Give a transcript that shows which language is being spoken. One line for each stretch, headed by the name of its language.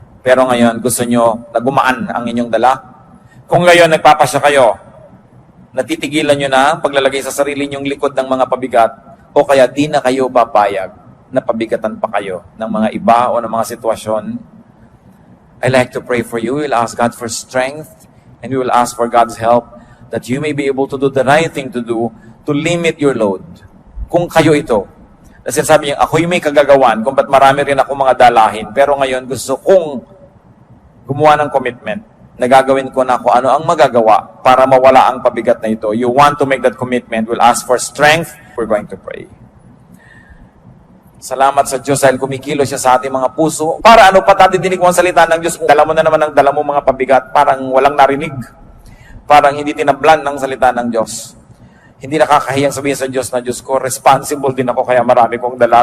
Filipino: Pero ngayon, gusto nyo na gumaan ang inyong dala. Kung ngayon nagpapasya kayo, natitigilan nyo na ang paglalagay sa sarili nyong likod ng mga pabigat, o kaya di na kayo papayag na pabigatan pa kayo ng mga iba o ng mga sitwasyon.
English: I like to pray for you. We'll ask God for strength and we will ask for God's help that you may be able to do the right thing to do to limit your load.
Filipino: Kung kayo ito, na sinasabi niya, ako'y may kagagawan kung ba't marami rin ako mga dalahin, pero ngayon gusto kong gumawa ng commitment na gagawin ko na kung ano ang magagawa para mawala ang pabigat na ito.
English: You want to make that commitment, we'll ask for strength. We're going to pray.
Filipino: Salamat sa Diyos dahil kumikilo siya sa ating mga puso. Para ano pa dinig mo ang salita ng Diyos? Kung dala mo na naman ang dala mo mga pabigat, parang walang narinig. Parang hindi tinablan ng salita ng Diyos. Hindi nakakahiyang sabihin sa Diyos na, Diyos ko, responsible din ako kaya marami kong dala.